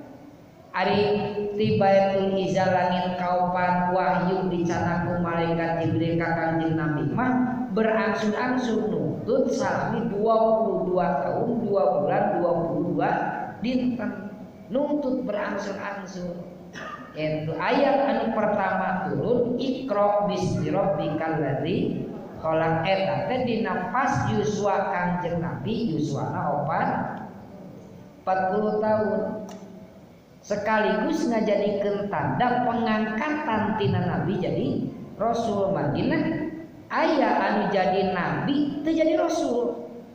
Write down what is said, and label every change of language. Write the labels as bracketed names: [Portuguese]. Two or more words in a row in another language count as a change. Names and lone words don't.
[Sundanese] Ari ti Baitul Izzah langit kaopat wahyu dicana ku malaikat Jibril ka Kanjeng Nabi mah berangsur-angsur nuntut salami 22 tahun 2 bulan 22 dinten nuntut berangsur-angsur. Itu ayat anu pertama turun [Arabic] اقرأ باسم ربك الذي خلق [Sundanese] eta teh dina pas yuswa Kanjeng Nabi yuswana 40 tahun sekaligus ngajadikeun tanda pengangkatan tina Nabi jadi Rasul Madinah aya anu jadi Nabi teu jadi Rasul